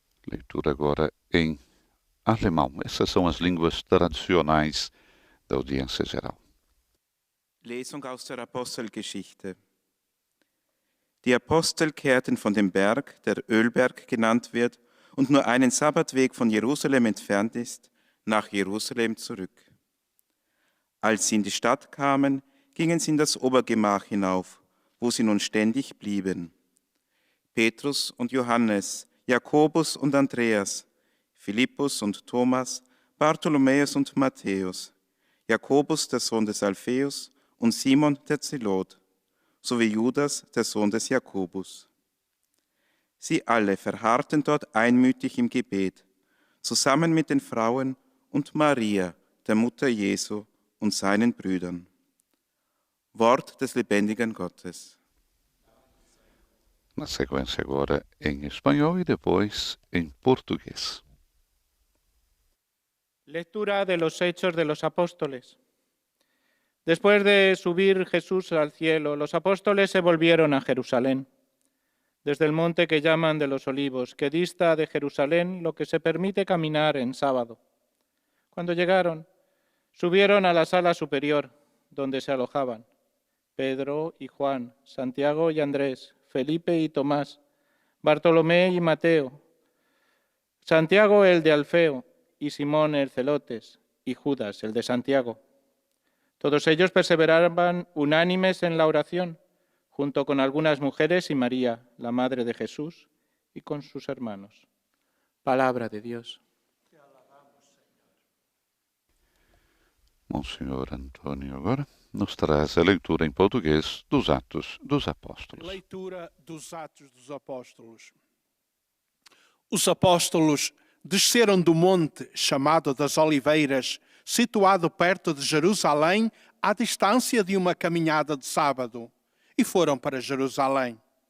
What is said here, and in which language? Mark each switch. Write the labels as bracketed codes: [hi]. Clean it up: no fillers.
[pt] Leitura agora em alemão. Essas são as línguas tradicionais da audiência geral. [de] Lesung aus der Apostelgeschichte. Die Apostel kehrten von dem Berg, der Ölberg genannt wird und nur einen Sabbatweg von Jerusalem entfernt ist, nach Jerusalem zurück. Als sie in die Stadt kamen, gingen sie in das Obergemach hinauf, wo sie nun ständig blieben. Petrus und Johannes, Jakobus und Andreas, Philippus und Thomas, Bartholomäus und Matthäus, Jakobus, der Sohn des Alpheus, und Simon, der Zelot, sowie Judas, der Sohn des Jakobus. Sie alle verharrten dort einmütig im Gebet, zusammen mit den Frauen und Maria, der Mutter Jesu, und seinen Brüdern. Wort des lebendigen Gottes. [pt] Na sequência agora em espanhol e depois em português. [es] Lectura de los Hechos de los Apóstoles. Después de subir Jesús al cielo, los apóstoles se volvieron a Jerusalén, desde el monte que llaman de los Olivos, que dista de Jerusalén lo que se permite caminar en sábado. Cuando llegaron, subieron a la sala superior, donde se alojaban Pedro y Juan, Santiago y Andrés, Felipe y Tomás, Bartolomé y Mateo, Santiago el de Alfeo y Simón el Celotes y Judas el de Santiago. Todos ellos perseveraban unánimes en la oración, junto con algunas mujeres y María, la madre de Jesús, y con sus hermanos. Palabra de Dios. [pt] Monsenhor Antônio agora nos traz a leitura em português dos Atos dos Apóstolos. Leitura dos Atos dos Apóstolos. Os apóstolos desceram do monte chamado das Oliveiras, situado perto de Jerusalém, à distância de uma caminhada de sábado, e foram para Jerusalém.